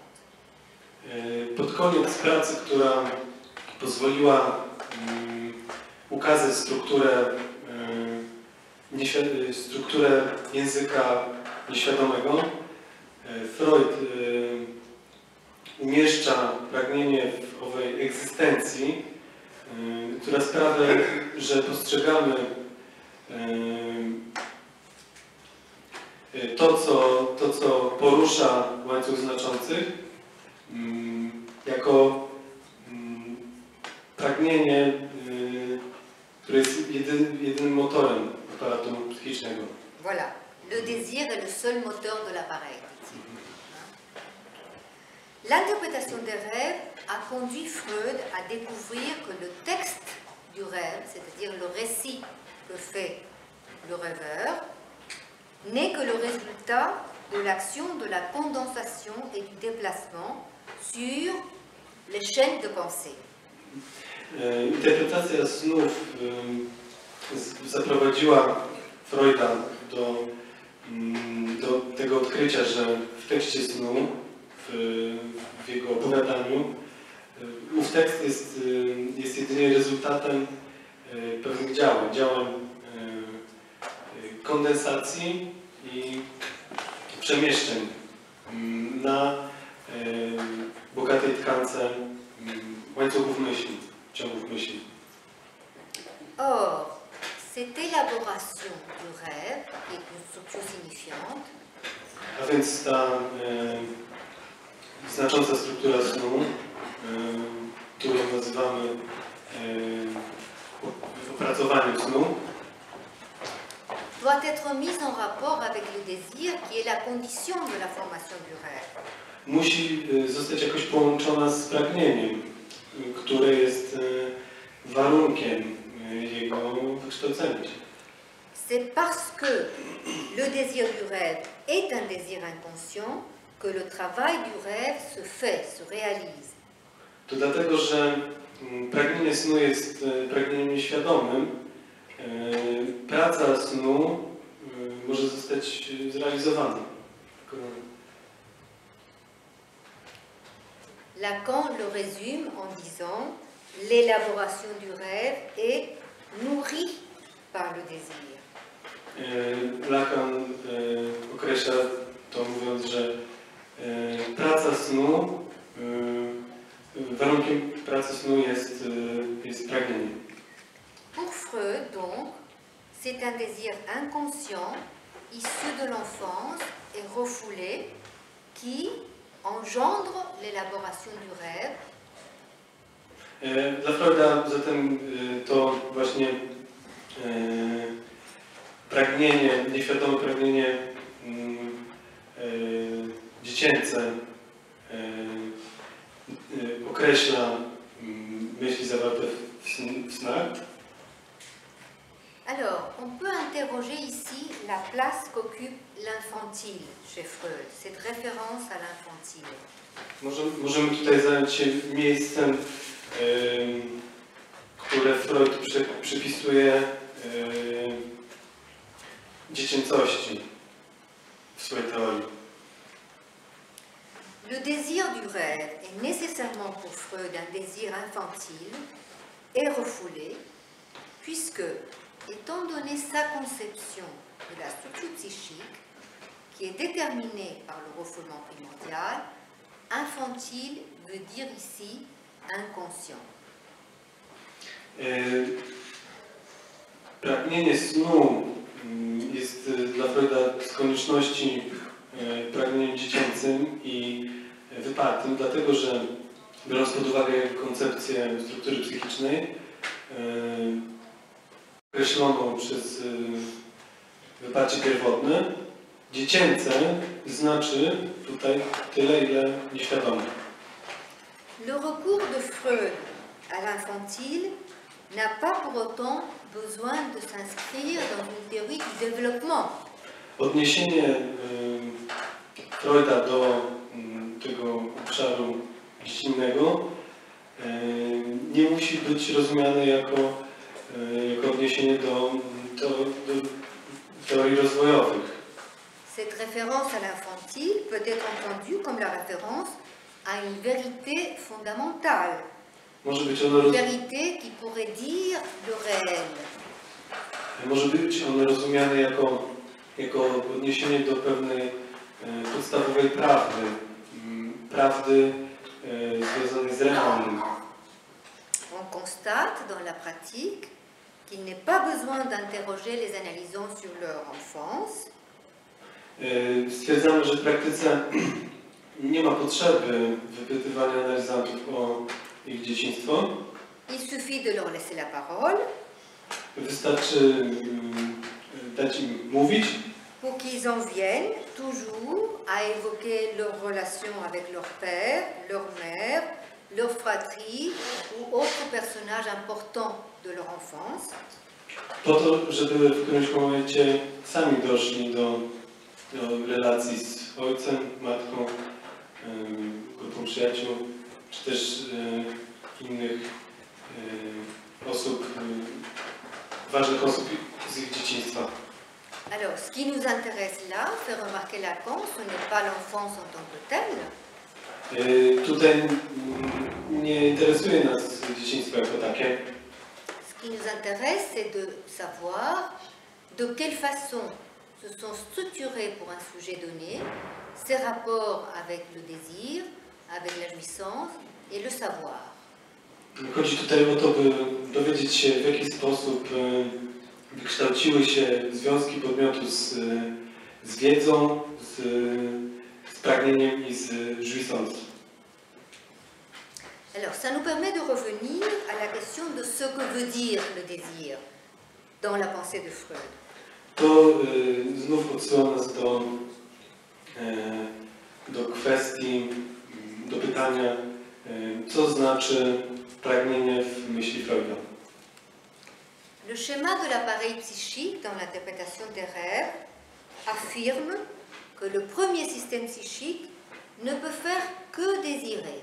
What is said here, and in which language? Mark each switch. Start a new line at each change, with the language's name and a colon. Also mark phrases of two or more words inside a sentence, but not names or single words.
Polish: Pod koniec pracy, która pozwoliła ukazać strukturę języka nieświadomego, Freud umieszcza pragnienie w owej egzystencji, która sprawia, że postrzegamy to, co porusza łańcuch znaczących, jako pragnienie, które jest jedynym motorem aparatu psychicznego.
French: Voilà, le désir est le seul moteur de l'appareil. L'interprétation des rêves a conduit Freud à découvrir que le texte du rêve, c'est-à-dire le récit que fait le rêveur, n'est que le résultat de l'action de la condensation et du déplacement sur les chaînes de pensée.
Polish: Interpretacja snów zaprowadziła Freuda do tego odkrycia, że w tekście snu, w jego opowiadaniu, ów tekst jest jedynie rezultatem pewnych działań kondensacji i przemieszczeń na bogatej tkance łańcuchów myśli, ciągów myśli.
French: Or, cette élaboration du rêve, qui est une structure signifiante,
Polish: A więc ta znacząca struktura snu, którą nazywamy opracowaniem snu,
French: doit être mise en rapport avec le désir qui est la condition de la formation du rêve.
Polish: musi zostać jakoś połączona z pragnieniem, które jest warunkiem jego wykształcenia.
French: C'est parce que le désir du rêve est un désir inconscient que le travail du rêve se fait, se réalise.
Polish: To dlatego, że pragnienie snu jest pragnieniem nieświadomym, praca snu może zostać zrealizowana.
French: Lacan le résume en disant l'élaboration du rêve est nourrie par le désir.
Polish: Lacan określa to mówiąc, że praca snu, warunkiem pracy snu jest pragnienie.
French: Pour Freud, donc, c'est un désir inconscient, issu de l'enfance et refoulé, qui engendre l'élaboration du rêve.
Polish: Dla Freuda zatem to właśnie pragnienie, nieświadome pragnienie dziecięce określa myśli zawarte w snach.
French: Alors, on peut interroger ici la place qu'occupe l'infantile chez Freud, cette référence à l'infantile.
Polish: Możemy tutaj zająć się miejscem, które Freud przypisuje dziecięcości w swojej teorii.
French: Le désir du rêve est nécessairement pour Freud un désir infantile et refoulé, puisque, étant donné sa conception de la structure psychique, qui est déterminée par le refoulement primordial, infantile veut dire ici inconscient.
Polish: Pragnienie snu jest dla Freuda z konieczności pragnieniem dziecięcym i wypartym, dlatego że biorąc pod uwagę koncepcję struktury psychicznej określoną przez wyparcie pierwotne, dziecięce znaczy tutaj tyle, ile nieświadome.
French: Le recours de Freud à l'infantile n'a pas pour autant besoin de s'inscrire dans une théorie du développement.
Polish: Odniesienie Freuda do tego obszaru dziecinnego nie musi być rozumiane jako odniesienie do teorii rozwojowych.
French: Cette référence à l'infantile peut être entendue comme la référence à une vérité fondamentale.
Polish: Może być ono
French: Une vérité qui pourrait dire le réel.
Polish: Może być ono rozumiane jako odniesienie do pewnej podstawowej prawdy związanej z realnym.
French: On constate dans la pratique qu'il n'est pas besoin d'interroger les analysants sur leur enfance.
Polish: Stwierdzamy, że w praktyce nie ma potrzeby wypytywania analizantów o ich dzieciństwo.
French: Il suffit de leur laisser la parole.
Polish: Wystarczy dać im mówić,
French: pour qu'ils en viennent toujours à évoquer leurs relations avec leur père, leur mère, leur fratrie ou autres personnages importants de leur enfance.
Polish: po to, żeby w którymś momencie sami doszli do relacji z ojcem, matką, grupą przyjaciół, czy też innych osób, ważnych osób z ich dzieciństwa.
French: Alors, ce qui nous intéresse là, fait remarquer Lacan, ce n'est pas l'enfance en tant que telle.
Polish: Tutaj nie interesuje nas dzieciństwo jako takie.
French: Ce qui nous intéresse, c'est de savoir de quelle façon se sont structurés pour un sujet donné ses rapports avec le désir, avec la jouissance et le savoir.
Polish: Chodzi tutaj o to, by dowiedzieć się, w jaki sposób wykształciły się związki podmiotu z wiedzą, z pragnieniem i z jouissance.
French: Alors, ça nous permet de revenir à la question de ce que veut dire le désir dans la pensée de Freud.
Polish: To znów odsyła nas do kwestii, do pytania, co znaczy pragnienie w myśli Freuda.
French: Le schéma de l'appareil psychique dans l'interprétation des rêves affirme que le premier système psychique ne peut faire que désirer.